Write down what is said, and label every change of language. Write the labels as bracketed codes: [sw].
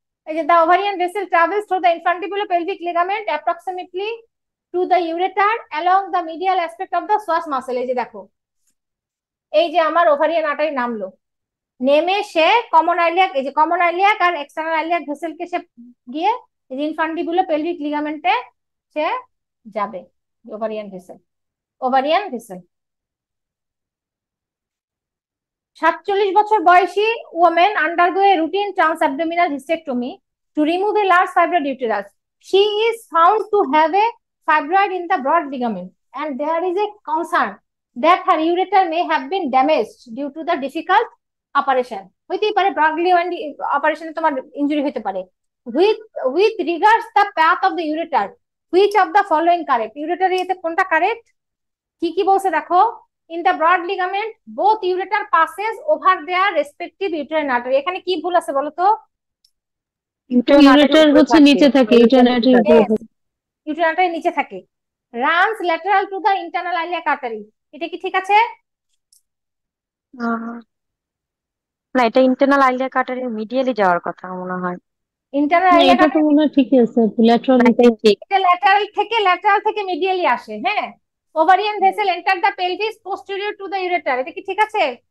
[bn] এই যে [en] the ovarian vessel travels through the infundibulopelvic ligament approximately to the ureter along the medial aspect of the psoas muscle। [bn] এই যে দেখো, এই যে আমার ওভারিয়ান আর্টারি নামলো, নেমে সে কমন আইলিয়াক, এই যে কমন আইলিয়াক আর এক্সটার্নাল আইলিয়াক ভেসেলকে সে গিয়ে ইনফান্ডিবুলোপেলভিক লিগামেন্টে সে যাবে। [en] ovarian vessel 47 [bn] বছর বয়সী [en] woman undergo a routine transabdominal hysterectomy to remove a large fibroid uterus. She is found to have a fibroid in the broad ligament and there is a concern that her ureter may have been damaged due to the difficult operation. [bn] হইতেই পারে broad ligament অপারেশনে তোমার injury হতে পারে। [en] with regards the path of the ureter, which of the following correct? [bn] ureter এতে কোনটা correct? কি কি বলছে দেখো, [en] in the broad ligament both ureter passes over their respective uterine artery। [bn] এখানে কি ভুল আছে বলো তো? ইউরেটার হচ্ছে নিচে থাকে, ইউটেরাইন আর্টারি উপরে থাকে। ইউটেরাইন আর্টারি নিচে থাকে। [en] runs lateral to the internal iliac artery, [bn] এটা কি ঠিক আছে? না, এটা ইন্টারনাল আইলিয়াক আর্টারির মিডিয়ালি যাওয়ার কথা মনে হয়। ইন্টারনাল না, আইলিয়াক এটা তো আর্টারি মনে হয় ঠিকই আছে, ল্যাটারাল ঠিক। এটা ল্যাটারাল থেকে মিডিয়ালি আসে, হ্যাঁ। [en] ovarian vessel enter the pelvis posterior to the ureter, [bn] এটা কি ঠিক আছে?